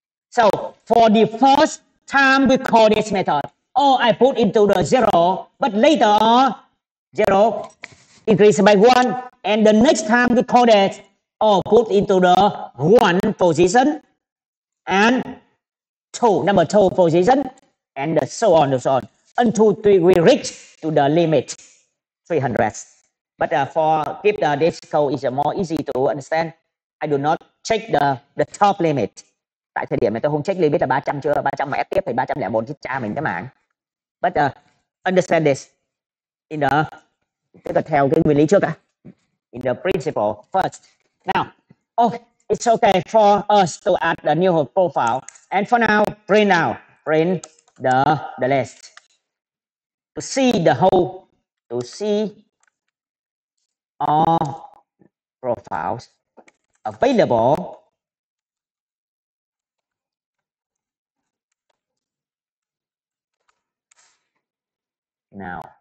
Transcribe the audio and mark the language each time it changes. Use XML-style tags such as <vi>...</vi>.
<en>So for the first time we call this method, I put into the zero, but later zero increase by 1, and the next time we call that put into the 1 position and number 2 position, and so on until we reach to the limit 300. But for keep this code is more easy to understand. I do not check the top limit.</en> <vi>Tại thời điểm này tôi không check limit là 300 chưa, 300 mà ép tiếp thì 301 chứ cha mình cái mạng.</vi> <en>But understand this in the,</en> <vi>tức là theo cái nguyên lý trước đã.</vi> <en>In the principle first. Now, it's okay for us to add a new profile. And for now, print the list. To see the whole, to see all profiles available now.</en>